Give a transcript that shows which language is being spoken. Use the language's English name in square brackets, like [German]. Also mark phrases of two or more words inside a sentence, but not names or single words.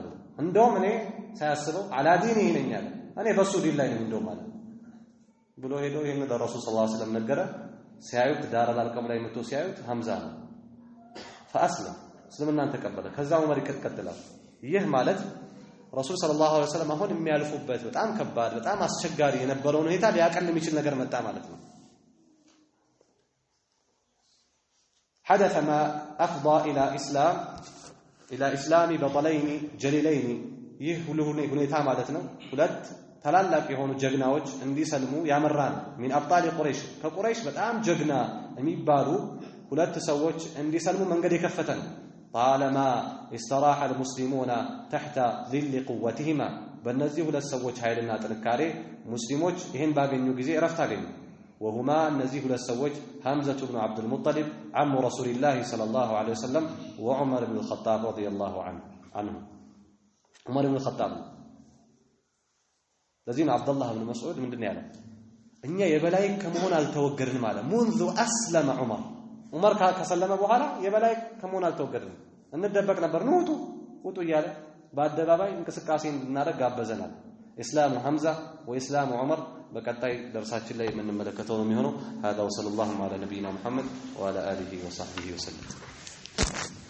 [Amharic] እንደውም እኔ ሳያስበው አላዲን ይነኛል እኔ በሱ ዲን ላይ ነው እንደውም ማለት ብሎ ሄዶ ይሄን ለረሱል [Arabic] صلى الله عليه وسلم [Amharic] ነገረ። ሲያዩት [Arabic] دار الأرقم [Amharic] ላይ መጥቶ ሲያዩት ሐምዛ ነው። فأسلم እስልምናን ተቀበለ። ከዛ ዑመር ይከተላል። ይህ ማለት ረሱል [Arabic] صلى الله عليه وسلم [Amharic] አሁን የሚያልፉበት በጣም ከባድ በጣም አስቸጋሪ የነበረውን ሁኔታ ሊያቀል የሚችል ነገር መጣ ማለት ነው። [Arabic] حدث ما أفضى إلى إسلام بطلين جليلين [Amharic] ይህ ሁኔታ ማለት ነው ሁለት ታላላቅ የሆኑ ጀግናዎች እንዲሰልሙ ያመራን [Arabic] من أبطال قريش [Amharic] ከቁረይሽ በጣም ጀግና የሚባሉ ሁለት ሰዎች እንዲሰልሙ መንገድ የከፈተን [Arabic] طالما استراح المسلمون تحت ظل قوتهما [Amharic] በእነዚህ ሁለት ሰዎች ኃይልና ጥንካሬ ሙስሊሞች ይሄን ባገኙ ጊዜ እረፍት አገኙ። وهما እነዚህ ሁለት ሰዎች [Arabic] حمزة بن عبد المطلب عم رسول الله صلى الله عليه وسلم وعمر بن الخطاب [Amharic] رضي الله عنه عمر بن الخطاب ለዚህም አብዱላህ ብን መስዑድ ምንድነው ያለው እኛ የበላይ ከመሆን አልተወገድንም አለ [Arabic] منذ أسلم [Amharic] ዑመር ከሰለመ በኋላ የበላይ ከመሆን አልተወገድንም እንደበቅ ነበር ውጡ እያለ በአደባባይ እንቅስቃሴ እንድናደርግ ጋበዘናል። [Arabic] إسلام حمزة وإسلام عمر [Amharic] በቀጣይ ደርሳችን ላይ የምንመለከተው ነው የሚሆነው። [Arabic] هذا وصلى الله على نبينا محمد وعلى آله وصحبه وسلم